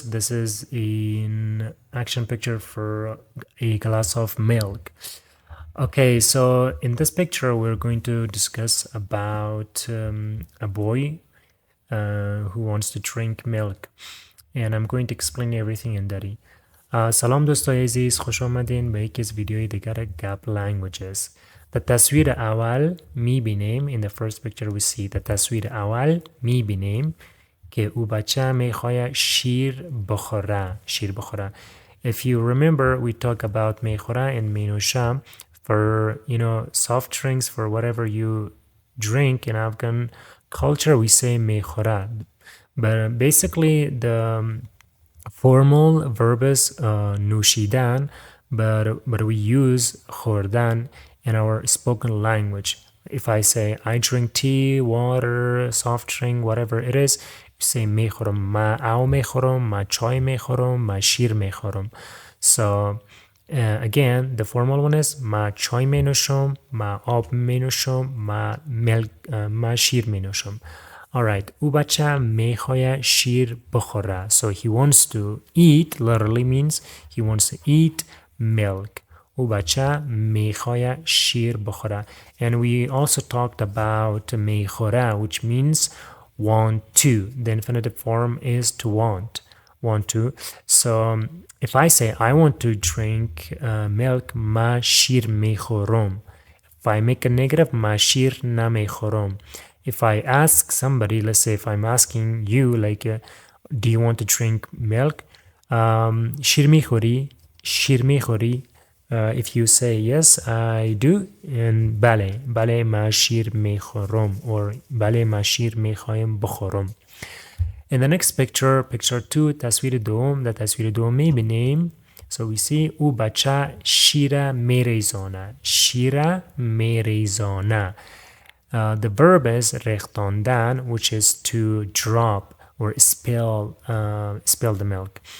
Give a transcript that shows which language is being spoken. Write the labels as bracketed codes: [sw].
[en] This is an action picture for a glass of milk. Okay, so in this picture we're going to discuss about a boy who wants to drink milk, and I'm going to explain everything in Dari. [fa] سلام دوستای عزیز، خوش آمدین به یکی از ویدیوی دیگر گپ languages. در تصویر اول میبینیم [en] in the first picture we see [fa] در تصویر اول میبینیم که او بچه میخواه شیر بخوره. [en] If you remember, we talk about میخوره and مینوشه for soft drinks, for whatever you drink. In Afghan culture we say میخوره, but basically the formal verb is نوشیدن, but we use خوردن in our spoken language. If I say I drink tea, water, soft drink, whatever it is, you say میخورم. [fa] ما او میخورم، ما چای میخورم، ما شیر میخورم. [en] So again, the formal one is [fa] ما چای مینوشم، ما آب مینوشم، ما شیر مینوشم. Alright, او بچه میخواه شیر بخوره. [en] So he wants to eat, literally means he wants to eat milk. [fa] او بچه میخواه شیر بخوره. [en] And we also talked about میخوره, which means want to. The infinitive form is to want. Want to. So if I say I want to drink milk, [fa] ما شیر میخورم. [en] If I make a negative, [fa] ما شیر نمیخورم. [en] If I ask somebody, let's say if I'm asking you, like, do you want to drink milk? [fa] شیر میخوری؟ شیر میخوری? [en] If you say yes, I do, and [fa] بله ما شیر میخورم, or بله ما شیر میخوایم بخورم. [en] In the next picture, picture 2, [fa] تصویر دوم, در تصویر دوم میبینیم, [en] so we see [fa] او بچه شیر میریزانه. شیر میریزانه. [en] The verb is ریختاندن, which is to drop or spill the milk.